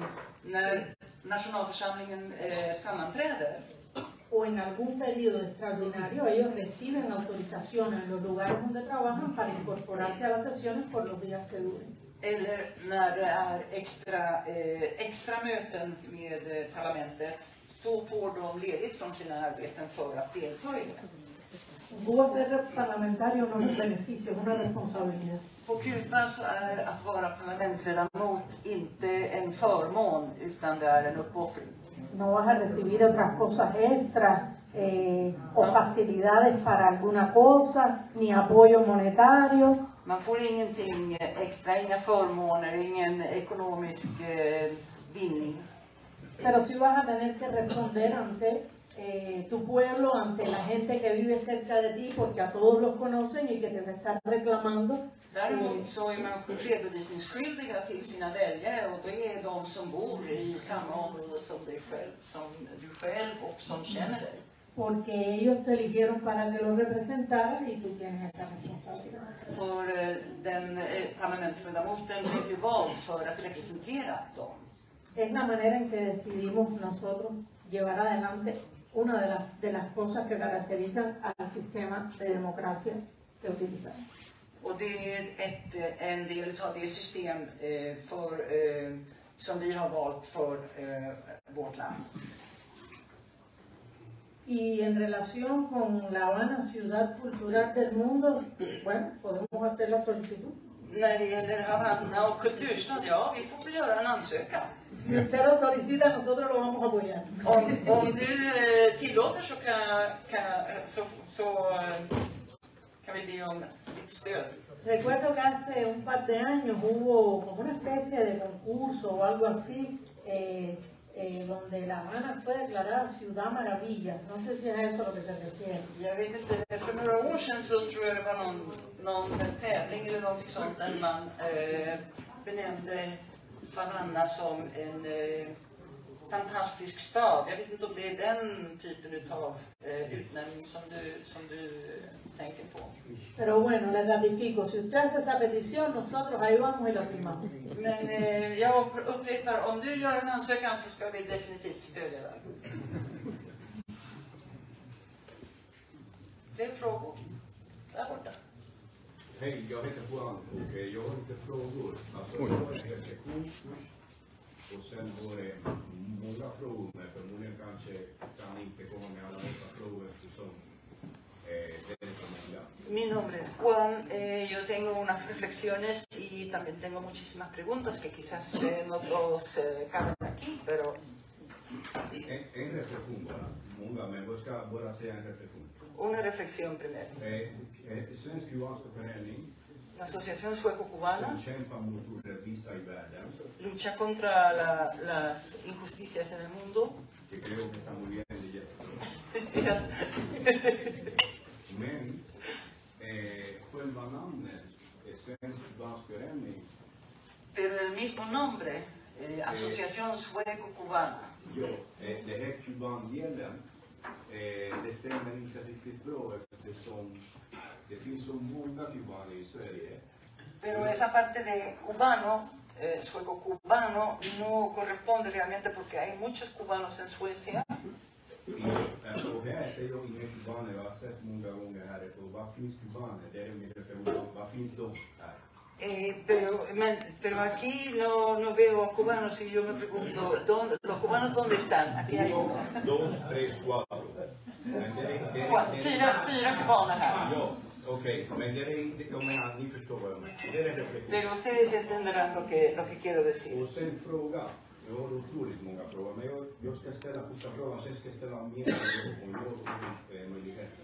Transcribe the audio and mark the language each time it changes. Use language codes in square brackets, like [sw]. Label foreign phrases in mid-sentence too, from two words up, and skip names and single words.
[sv] När nationalförsamlingen sammanträder [es] o en algún periodo extraordinario, ellos reciben autorización en los lugares donde trabajan para incorporarse a las sesiones por los días que duren. [sv] eller när det är extra möten med parlamentet, så får de ledigt från sina arbeten för att delta i det. [es] Cuba ser parlamentario no es un beneficio, es una responsabilidad. [sv] På Kuba så är att vara parlamentsledamot inte en förmån utan det är en uppoffring. [es] No vas a recibir otras cosas extras o facilidades para alguna cosa, ni apoyo monetario. [sv] Man får ingenting extra, inga förmåner, ingen ekonomisk vinning. [es] Pero sí vas a tener que responder ante tu pueblo, ante la gente que vive cerca de ti, porque a todos los conocen y que te están reclamando. [sv] Däremot så är man redovisningsskyldiga till sina väljare och det är de som bor i samma område som du själv och som känner dig. [es] Porque ellos te eligieron para que los representaras y tú tienes esa responsabilidad. [sv] För den parlamentsledamoten blev ju vald för att representera dem. [es] Es la manera en que decidimos nosotros llevar adelante una de las cosas que caracterizan al sistema de democracia que utilizamos. [sv] Och det är en del av det system som vi har valt för vårt land. [es] Y en relación con La Habana, ciudad cultural del mundo, bueno, podemos hacer la solicitud. [sv] När det gäller Havanna och kulturstad, ja, vi får väl göra en ansökan. [es] Si usted lo solicita, nosotros lo vamos a apoyar. [sv] Om du tillåter så kan vi be om ditt stöd. [es] Recuerdo que hace un par de años hubo como una especie de concurso o algo así, donde La Habana fue declarada Ciudad Maravilla. No sé si es a esto a lo que se refiere. [sv] Jag vet inte, för några år sedan så tror jag det var någon tävling eller någonting sånt där man benämnde Havanna som en fantastisk stad. Jag vet inte om det är den typen av utnämning som du tänker på. [es] Pero bueno, le ratifico, si usted hace esa petición, nosotros ahí vamos y la firmamos. [sv] Men jag upprepar, om du gör en ansökan så ska vi definitivt stödja den. Fler frågor? Där borta. Hej, jag heter Juan och jag har lite frågor. Alltså, jag har en reflektion först och sen har jag många frågor, men förmodligen kanske kan inte komma med alla dessa frågor eftersom det är så många. [es] Mi nombre es Juan, yo tengo unas reflexiones y también tengo muchísimas preguntas que quizás no todos caben aquí, pero... [sv] En reflektion bara, många, men jag ska bara säga en reflektion. [es] Una reflexión primero. [sv] Svensk kubanska förening [es] La Asociación Sueco-Cubana [sv] som kämpar mot orättvisa i världen. [es] lucha contra las injusticias en el mundo. Det creo que está muy bien, [sv] det är jättebra. Men själva namnet Svensk kubansk förening. [es] Pero el mismo nombre, Asociación Sueco-Cubana. [sv] Ja, det här kubandelen, det stämmer inte riktigt bra eftersom det finns så många kubaner i Sverige. [es] Pero esa parte de cubano, sueco-cubano, no corresponde realmente porque hay muchos cubanos en Suecia. [sv] Och här ser jag inga kubaner, jag har sett många gånger här, och vad finns kubaner? Det är min reflektion, vad finns de här? [es] Pero aquí no veo cubanos y yo me pregunto, ¿los cubanos dónde están? Aquí hay uno. 2, 3, 4. [sv] Fyra cubaner här. Ja, okej, men det är inte, jag menar, ni förstår vad jag menar. Det är en reflektion. [es] Pero ustedes entenderán lo que quiero decir. [sv] Och sen fråga, jag har otroligt många frågor, men jag ska ställa första frågan, sen ska jag ställa mer om jag får möjligheten.